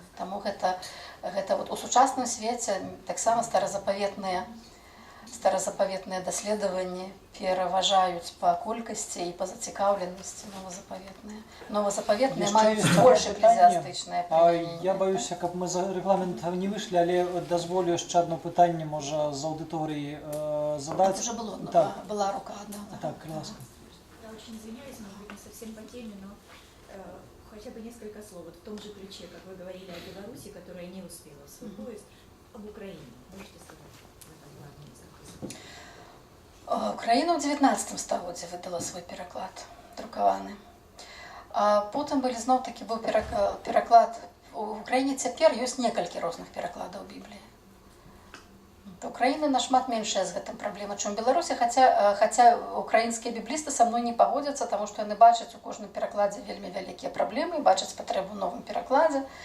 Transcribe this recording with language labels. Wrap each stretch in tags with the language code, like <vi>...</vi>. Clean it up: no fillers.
<be>Таму гэта у сучасным свеце таксама старазапаветныя даследаванні пераважаюць па колькасці і па зацікаўленасці новазапаветныя. Новазапаветныя маюць больш эклезіастычнае прымененне. Я баюся, каб мы за рэгламент не выйшлі, але дазволю яшчэ адно пытанне, можа, з аўдыторыі задаць.</be> <ru>Уже была рука одна.</ru> <be>Так, ласка.</be> <ru>Очень извиняюсь, может быть, не совсем по теме, но хотя бы несколько слов. В том же ключе, как вы говорили о Беларуси, которая не успела в свой поезд, об Украине. Украине? Можете сказать в этом плане несколько слов?</ru> <be>Украина ў 19 стагоддзі выдала свой пераклад друкаваны. А потым былі зноў-такі быў пераклад. У Украіне цяпер ёсць некалькі розных перакладаў Бібліі. У Украіны нашмат меншая з гэтым праблема, чым у Беларусі, хаця украінскія біблісты са мной не пагодзяцца, таму што яны бачаць у кожным перакладзе вельмі вялікія праблемы, бачаць патрэбу ў новым перакладзе.</be>